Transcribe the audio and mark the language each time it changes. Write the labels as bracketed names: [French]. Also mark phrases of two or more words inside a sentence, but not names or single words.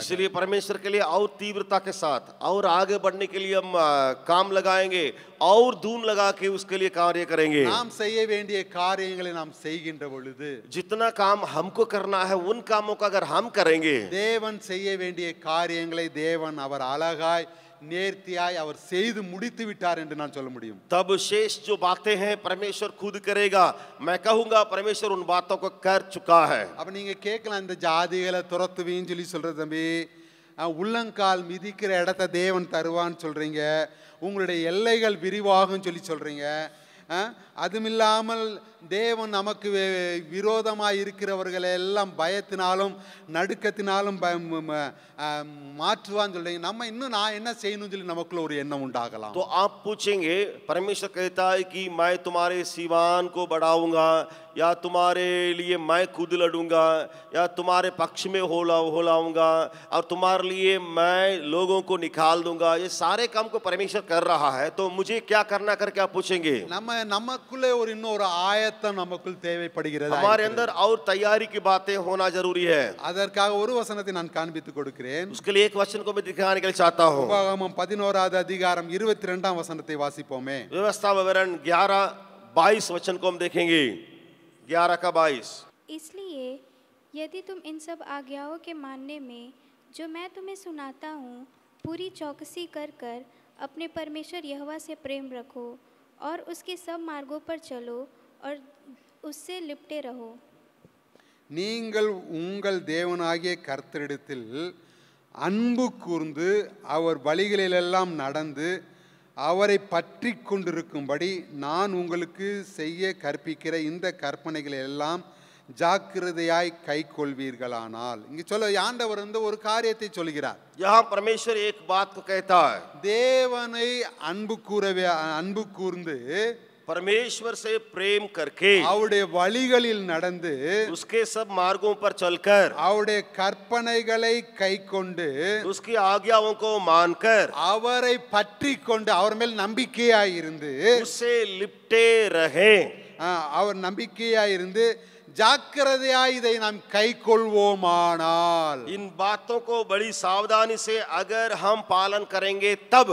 [Hindi] इसलिए परमेश्वर के लिए और तीव्रता के साथ और आगे बढ़ने के लिए हम काम लगाएंगे और धूम लगा के उसके लिए कार्य करेंगे. [Tamil] நாம் செய்ய வேண்டிய காரியங்களை நாம் செய்கின்ற பொழுது [Hindi] जितना काम हमको करना है उन कामों का अगर हम करेंगे [Tamil] தேவன் செய்ய வேண்டிய காரியங்களை தேவன் அவர் அழகாய் நேர்த்தியாய் அவர் செய்து முடித்து விட்டார் என்று நான் சொல்ல முடியும். [Hindi] तब शेष जो बातें हैं परमेश्वर खुद करेगा. मैं कहूंगा परमेश्वर उन बातों को कर चुका है. [Tamil] அப்ப நீங்க கேட்கலாம், இந்த ஜாதிகளை துரத்துவீன்னு சொல்ற தம்பி, உள்ளங்கால் மிதிக்கிற இடத்தை தேவன் தருவான்னு சொல்றீங்க, உங்களுடைய எல்லைகள் விரிவாகும் சொல்றீங்க, அதுமில்லாமல் தேவன் நமக்கு விரோதமாக இருக்கிறவர்களை எல்லாம் பயத்தினாலும் நடுக்கத்தினாலும் மாற்றுவான்னு சொல்றீங்க. நம்ம இன்னும் நான் என்ன செய்யணும்னு சொல்லி நமக்குள்ள ஒரு எண்ணம் உண்டாகலாம். [Hindi] तो आप पूछेंगे परमेश्वर कहता है कि मैं तुम्हारे सीवान को बढ़ाऊंगा या तुम्हारे लिए मैं खुद लड़ूंगा या तुम्हारे पक्ष में होलाऊंगा और तुम्हारे लिए मैं लोगों को निकाल दूंगा. ये सारे काम को परमेश्वर कर रहा है, तो मुझे क्या करना करके आप पूछेंगे. [Tamil] நமக்குள்ளே ஒரு இன்னொரு ஆயத்தம் நமக்குள் தேவைப்படுகிறது. [Hindi] हमारे अंदर और तैयारी की बातें होना जरूरी है. [Tamil] அதற்காக ஒரு வசனத்தை நான் காண்பித்து கொடுக்கிறேன். [Hindi] उसके लिए एक वचन को मैं दिखाने के लिए चाहता हूं. [Tamil] உபாகமம் 11வது அதிகாரம் 22ஆம் வசனத்தை வாசிப்போமே. [Hindi] व्यवस्था विवरण 11:22 वचन को हम देखेंगे. 11 का 22. इसलिए यदि तुम इन सब आज्ञाओं के मानने में जो मैं तुम्हें सुनाता हूँ पूरी चौकसी कर कर अपने परमेश्वर यहोवा से प्रेम रखो और उसके सब मार्गों पर चलो और उससे लिपटे रहो। [Tamil] நீங்கள் உங்கள் தேவனாகிய கர்த்தரிடத்தில் அன்பு கூர்ந்து அவர் வழிகளிலெல்லாம் நடந்து அவரை பற்றி கொண்டிருக்கும்படி நான் உங்களுக்கு செய்ய கற்பிக்கிற இந்த கற்பனைகளை எல்லாம் ஜாக்கிரதையாய் கைக்கொள்வீர்களானால், இங்க சொல்ல ஆண்டவர் வந்து ஒரு காரியத்தை சொல்கிறார். [Hindi] यहाँ परमेश्वर एक बात को कहता है, [Tamil] தேவனை அன்பு கூர்ந்து [Hindi] परमेश्वर से प्रेम करके [Tamil] அவருடைய வழிகளில் நடந்து [Hindi] उसके सब मार्गों पर चलकर [Tamil] அவருடைய கற்பனைகளை கைக்கொண்டு [Hindi] उसकी आज्ञाओं को मानकर [Tamil] அவரை பற்றி கொண்டு அவர் மேல் நம்பிக்கையாய் இருந்து [Hindi] उससे लिपटे रहे, [Tamil] அவர் நம்பிக்கையாய் இருந்து ஜாக்கிரதையாய் இதை நாம் கைக்கொள்வோமானால், [Hindi] इन बातों को बड़ी सावधानी से अगर हम पालन करेंगे तब